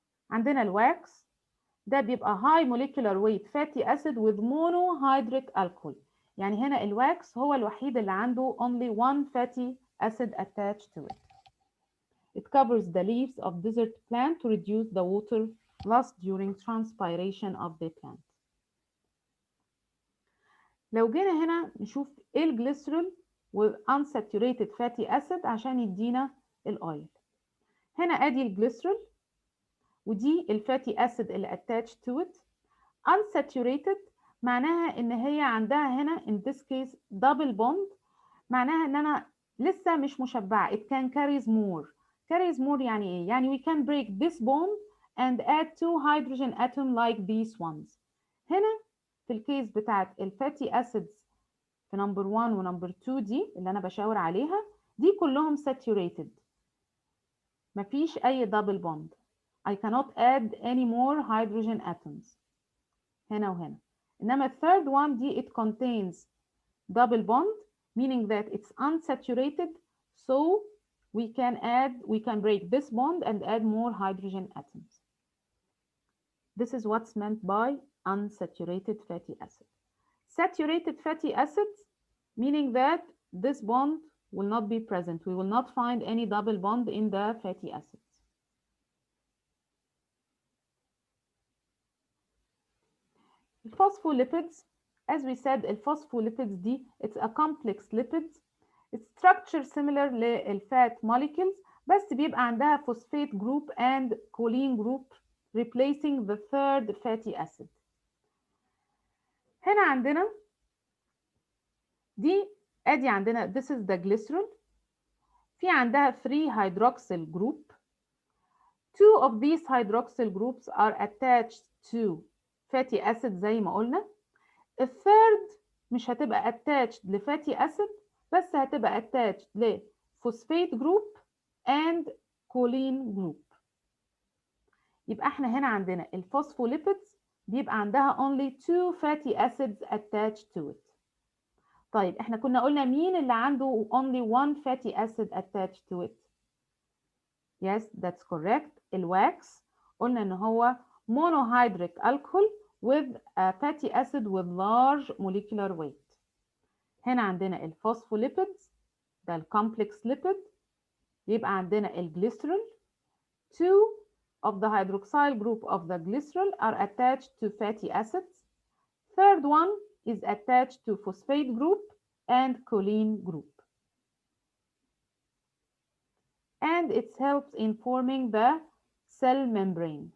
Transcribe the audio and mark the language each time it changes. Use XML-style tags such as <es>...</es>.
<ar>عندنا الواكس ده بيبقى</ar> <en>high molecular weight fatty acid with monohydric alcohol.</en> <ar>يعني هنا الواكس هو الوحيد اللي عنده</ar> <en>only one fatty acid attached to it. It covers the leaves of desert plant to reduce the water loss during transpiration of the plant.</en> <ar>لو جينا هنا نشوف ايه الجليسرول والunsaturated fatty acid عشان يدينا الاويل. هنا ادي الجليسرول ودي الفاتي اسيد اللي</ar> <en>attached to it.</en> <ar>unsaturated معناها ان هي عندها هنا</ar> <en>in this case double bond،</en> <ar>معناها ان انا لسه مش مشبعه.</ar> <en>it can carries more. carries more</en> <ar>يعني ايه؟ يعني</ar> <en>we can break this bond and add 2 hydrogen atom like these ones.</en> <ar>هنا في الكيس بتاعت الفاتي acids في نمبر 1 ونمبر 2 دي اللي انا بشاور عليها دي كلهم saturated، مفيش اي double bond.</ar> <en>I cannot add any more hydrogen atoms</en> <ar>هنا وهنا.</ar> <en>انما third one دي it contains double bond meaning that it's unsaturated, so we can break this bond and add more hydrogen atoms. This is what's meant by unsaturated fatty acid. Saturated fatty acids meaning that this bond will not be present. We will not find any double bond in the fatty acids. Phospholipids, as we said, phospholipids دي it's a complex lipids. It's structure similar للfat molecules</en> <ar>بس بيبقى عندها</ar> <en>phosphate group and choline group replacing the third fatty acid.</en> <ar>هنا عندنا دي ادي عندنا</ar> <en>this is the glycerol،</en> <ar>في عندها 3 hydroxyl group.</ar> <en>2 of these hydroxyl groups are attached to fatty acid</en> <ar>زي ما قلنا. الثيرد مش هتبقى attached لفاتي acid بس هتبقى attached لفوسفات جروب</ar> <en>and choline group.</en> <ar>يبقى احنا هنا عندنا الفوسفوليبيدز بيبقى عندها</ar> <en>only two fatty acids attached to it.</en> <ar>طيب احنا كنا قلنا مين اللي عنده</ar> <en>only one fatty acid attached to it؟ Yes, that's correct.</en> <ar>الواكس قلنا ان هو</ar> <en>monohydric alcohol with a fatty acid with large molecular weight.</en> <ar>هنا عندنا الفوسفوليبيدز ده الكومبلكس ليبيد. يبقى عندنا الجليسرول.</ar> <en>Two of the hydroxyl group of the glycerol are attached to fatty acids. Third one is attached to phosphate group and choline group. And it helps in forming the cell membrane.</en>